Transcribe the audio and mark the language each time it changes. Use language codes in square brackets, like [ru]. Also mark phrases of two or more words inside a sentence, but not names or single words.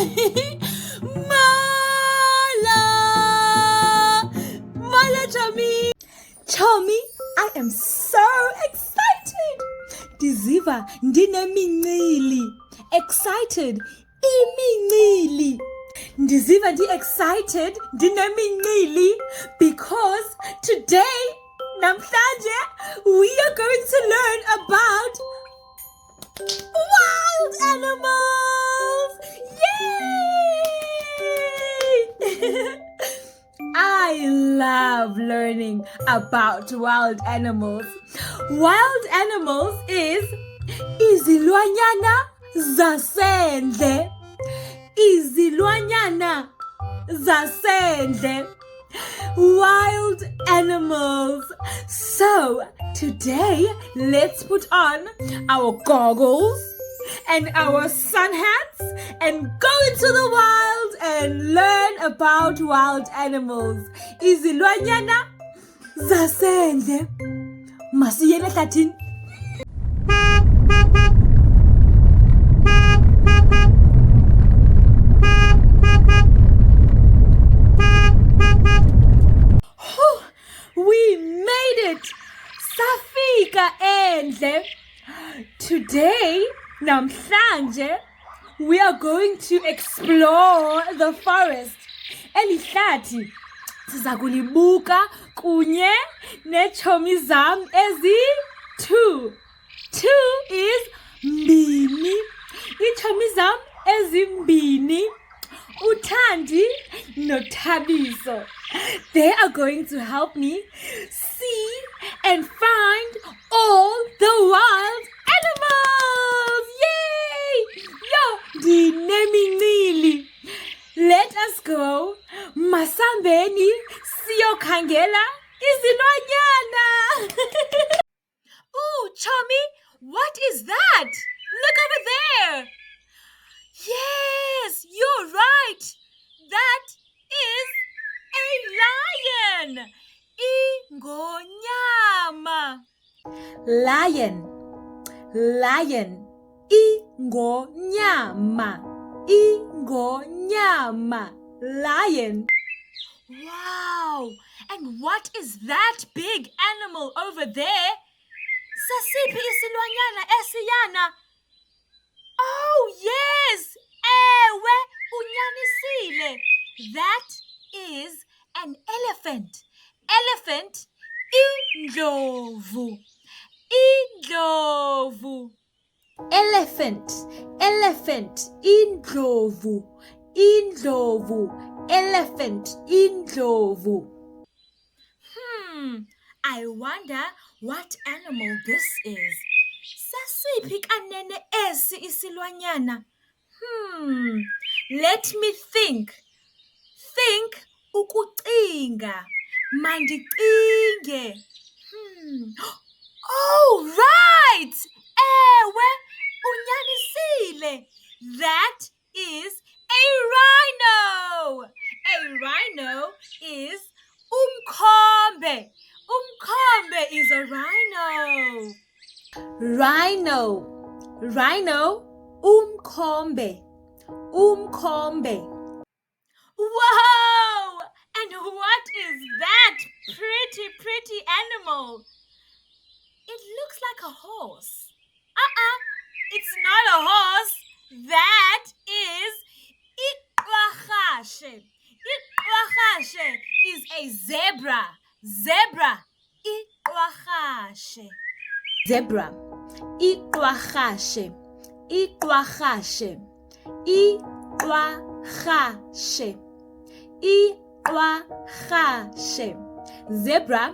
[xh] Mala, Chomi! Chomi, [en] I am so excited! [xh] Ndiziva ndinemincili. Excited, imincili. Ndiziva excited, ndinemincili, [en] because today, namhlanje, we are going to learn about wild animals! Yay! I love learning about wild animals. Wild animals is [xh] izilwanyana zasendle. Izilwanyana zasendle. [en] Wild animals. So, today, let's put on our goggles and our sun hats and go into the wild and learn about wild animals. [xh] Izilwanyana zasendle. Masiyene ehlathini. [en] We made it! [xh] Safika endle. [en] Today, namhlanje, we are going to explore the forest. [xh] Elihlathi siza kulibuka kunye nechomi zam ezi-2. 2 is mbini. Ichomi zam ezimbini. Uthandi noThabiso. [en] They are going to help me see and find all the wild animals. [xh] Yay! Yo, dinemincili. [en] Let us go. [xh] Masambeni siyokhangela izilwanyana. Ooh, Chomi, [en] what is that? Look over there. Yes, you're right. That is a lion. [xh] Ingonyama. Lion. [en] Lion. [xh] Ingonyama. Ingonyama. [en] Lion. Wow. And what is that big animal over there? [xh] Sasiphi isilwanyana esiyana? [en] Oh, yes! [xh] Ewe, unyanisile. [en] That is an elephant. [xh] Elephant, indlovu. Indlovu. Elephant. Elephant, indlovu. Indlovu. Elephant, indlovu. [en] I wonder what animal this is. [xh] Sasiphi kanene esi isilwanyana? [en] Let me think. Think ukucinga. [xh] Mandicinge. Oh, right! Ewe, unyanisile. [en] That is a rhino. A rhino is umkhombe. Umkhombe is a rhino. Rhino. Rhino. [xh] Umkhombe. Umkhombe. [en] Wow! And what is that pretty animal? It looks like a horse. It's not a horse. That is iqwarhashe. Iqwarhashe is a zebra. [xh] Zebra. Iqwarhashe. Zebra. Iqwarhashe. Iqwarhashe. Iqwarhashe. Iqwarhashe. Zebra.